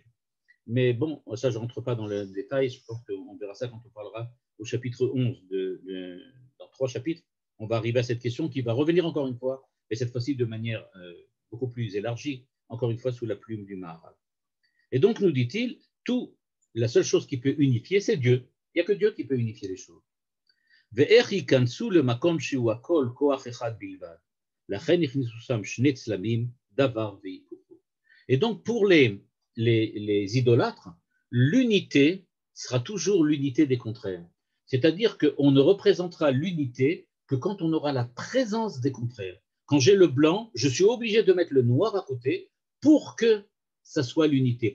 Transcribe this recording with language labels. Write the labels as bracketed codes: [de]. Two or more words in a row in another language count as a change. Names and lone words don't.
[fr] Mais bon, ça, je ne rentre pas dans le détail, je pense qu'on verra ça quand on parlera au chapitre 11, dans 3 chapitres, on va arriver à cette question qui va revenir encore une fois, et cette fois-ci de manière beaucoup plus élargie, encore une fois sous la plume du Maharal. Et donc, nous dit-il, la seule chose qui peut unifier, c'est Dieu. Il n'y a que Dieu qui peut unifier les choses. [he] ואיך ייכנסו למקום שהוא הכל כוח אחד בלבד. לכן הכניסו שם שני צלמים, דבר והיפוכו. [fr] Et donc, pour les idolâtres, l'unité sera toujours l'unité des contraires. C'est-à-dire qu'on ne représentera l'unité que quand on aura la présence des contraires. Quand j'ai le blanc, je suis obligé de mettre le noir à côté pour que ça soit l'unité.